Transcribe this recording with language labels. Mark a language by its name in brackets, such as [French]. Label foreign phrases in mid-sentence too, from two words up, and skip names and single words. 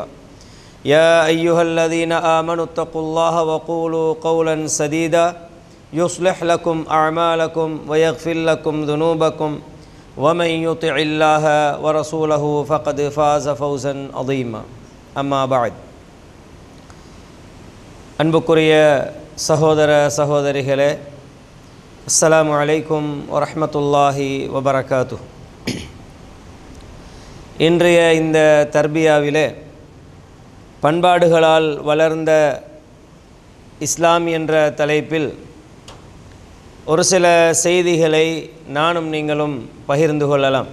[Arabic] يا أيها الذين آمنوا اتقوا الله وقولوا قولا سديدا يصلح لكم أعمالكم ويغفر لكم ذنوبكم ومن يطع الله ورسوله فقد فاز فوزا عظيما أما بعد [Tamil] அன்புக்குரிய சகோதர சகோதரிகளே, [Arabic] السلام عليكم ورحمة الله وبركاته. [Tamil] இன்றைய இந்த தர்பியாவிலே பண்பாடுகளால் வளர்ந்த இஸ்லாம் என்ற தலைப்பில் ஒரு சில செய்திகளை நானும் நீங்களும் பகிர்ந்து கொள்ளலாம்.